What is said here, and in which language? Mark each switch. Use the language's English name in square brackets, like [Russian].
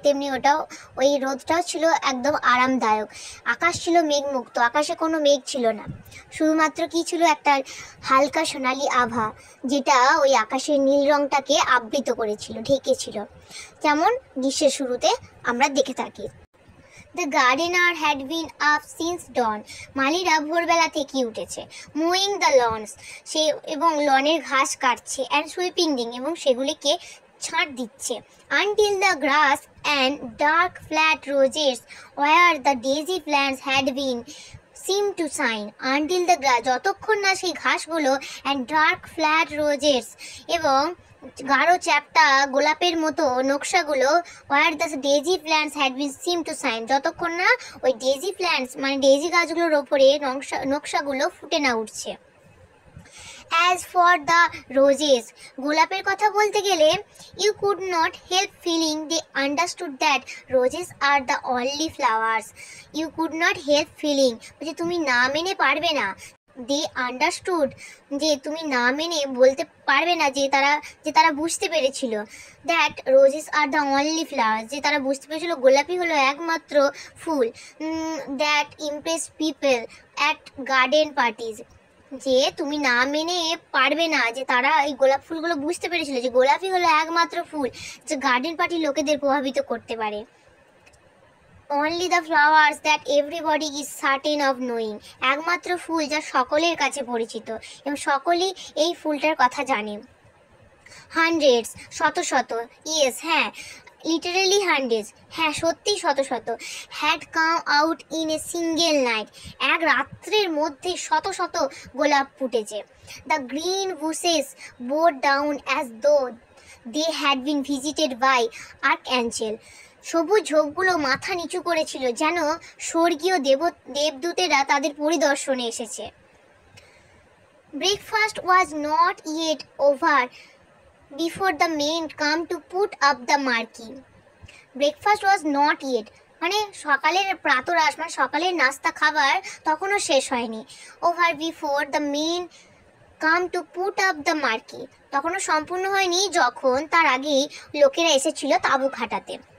[Bangla] তেমনি ওই রোদটাও ছিল একদম আরামদায়ক। আকাশ ছিল মেঘমুক্ত, আকাশে কোনো মেঘ ছিল না, শুধুমাত্র কি ছিল একটা হালকা সোনালি আভা, যেটা ওই আকাশের নীল রংটাকে আবৃত করেছিল, ঢেকেছিল, যেমন গ্রীষ্মের শুরুতে আমরা দেখে থাকি। [English] The gardener had been up since dawn. [Bangla] মালিরা ভোরবেলা থেকে উঠেছে। [English] Mowing the lawns, [Bangla] সে এবং লনের ঘাস কাটছে, [English] and sweeping [Bangla] এবং সেগুলিকে ছাঁট দিচ্ছে। [English] Until the grass and dark flat roses where the daisy plants had been seemed to shine. Until the grass, [Bangla] যতক্ষণ না সেই ঘাসগুলো [English] and dark flat roses [Bangla] এবং গাঢ় চ্যাপ্টা গোলাপের মতো নকশাগুলো [English] where the daisy plants had been seemed to shine, [Bangla] যতক্ষণ না ওই ডেজি প্ল্যান্টস মানে ডেজি গাছগুলোর ওপরে নকশাগুলো ফুটে না উঠছে। [English] As for the roses, [Bangla] গোলাপের কথা বলতে গেলে [English] you could not help feeling they understood that roses are the only flowers. You could not help feeling, [Bangla] যে তুমি না মেনে পারবে না, [English] they understood, [Bangla] যে তুমি না মেনে বলতে পারবে না, যে তারা বুঝতে পেরেছিল [English] that roses are the only flowers, [Bangla] যে তারা বুঝতে পেরেছিল গোলাপই হলো একমাত্র ফুল, [English] that impressed people at garden parties, [Bangla] যে তুমি না মেনে পারবে না, যে তারা এই গোলাপ ফুলগুলো বুঝতে পেরেছিল যে গোলাপই হলো একমাত্র ফুল যে গার্ডেন পার্টি লোকেদের প্রভাবিত করতে পারে। [English] only the flowers that everybody is certain of knowing. [Bangla] একমাত্র ফুল যা সকলের কাছে পরিচিত এবং সকলেই এই ফুলটার কথা জানে। [English] hundreds, [Bangla] শত শত, [English] yes, [Bangla] হ্যাঁ, [English] literally hundreds, [Bangla] হ্যাঁ সত্যি শত শত, [English] had come out in a single night, [Bangla] এক রাত্রের মধ্যে শত শত গোলাপ ফুটেছে। [English] the green bushes bore down as though they had been visited by archangel, [Bangla] সবুজ ঝোপগুলো মাথা নিচু করেছিল যেন স্বর্গীয় দেবদূতেরা তাদের পরিদর্শনে এসেছে। [English] Breakfast was not yet over before the men come to put up the marquee. Breakfast was not yet, [Bangla] মানে সকালের প্রাতরাশ, মানে সকালের নাস্তা খাবার তখনও শেষ হয়নি। [English] over before the men come to put up the marquee, [Bangla] তখনও সম্পূর্ণ হয়নি যখন তার আগেই লোকেরা এসেছিল তাঁবু খাটাতে।